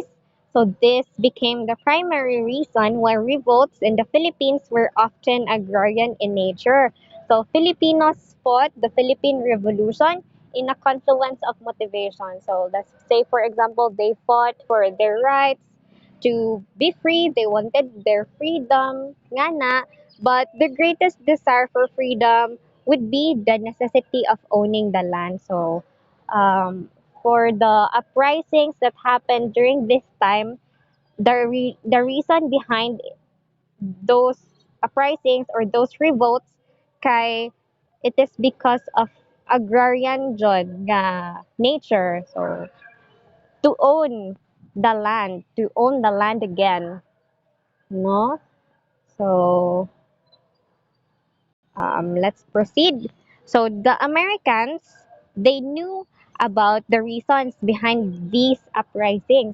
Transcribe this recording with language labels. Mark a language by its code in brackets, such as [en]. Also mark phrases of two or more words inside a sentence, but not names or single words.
[en] So this became the primary reason why revolts in the Philippines were often agrarian in nature. So Filipinos fought the Philippine Revolution in a confluence of motivation. So let's say, for example, they fought for their rights to be free. They wanted their freedom, nga na, but the greatest desire for freedom would be the necessity of owning the land. So um, for the uprisings that happened during this time, the reason behind those uprisings or those revolts kay it is because of agrarian [ceb] jud nga [en] nature. So to own to own the land again, no? So let's proceed. So the Americans, they knew about the reasons behind these uprisings.